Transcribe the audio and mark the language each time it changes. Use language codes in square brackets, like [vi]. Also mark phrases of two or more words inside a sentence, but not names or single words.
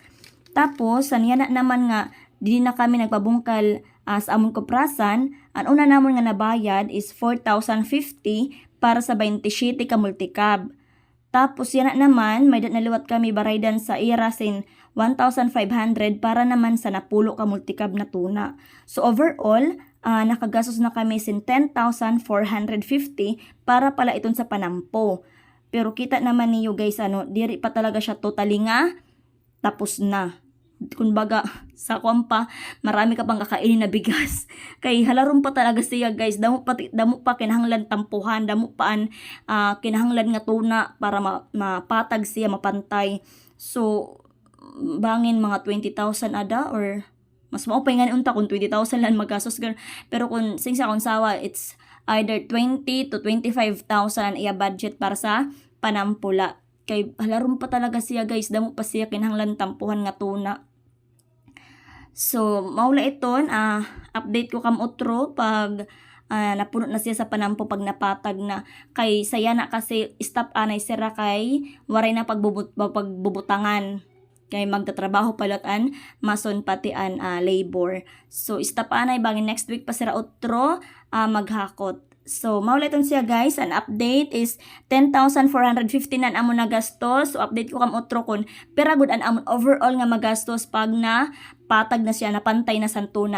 [war] Tapos saniya na naman nga di na kami nagpabungkal sa amon kuprasan, ang una namon nga nabayad is 4,050 para sa 27 ka multicab. Tapos yan na naman, may naliwat kami baraydan sa irasin 1,500 para naman sa napulo ka multicab na tuna. [en] So overall, [war] nakagastos na kami sin 10,450 para pala iton sa panampo. Pero kita naman niyo guys, diri pa talaga siya totally nga tapos na. [tl] Kumbaga, sa kwampa, marami ka pang kakainin na bigas. [war] Kay halarom pa talaga siya guys. Damo pa kinahanglan tampuhan, damo pa kinahanglan nga tuna para mapatag siya, mapantay. So, bangin mga 20,000 ada or mas maupay nga unta kung 20,000 lang magastos. Pero kung sing sa akong sawa, [en] it's either 20 to 25,000 [war] ang iya budget para sa panampula. Kay halarom pa talaga siya guys, damo pa siya kinahanglan tampuhan nga tuna. So, maula iton, update ko kam otro pag napuno na siya sa panampo pag napatag na. Kay saya na kasi stop anay sira kay waray na pagbubutangan. Kay magtatrabaho palatan mason pati an labor. So, stop anay bangin [en] next week [war] pa sira otro maghakot. So, mauliton siya guys, an update is 10,450 na amon nagastos. So, update ko kam otro kun pera gud an amon overall nga magastos pag na patag na siya, napantay na sa tuna.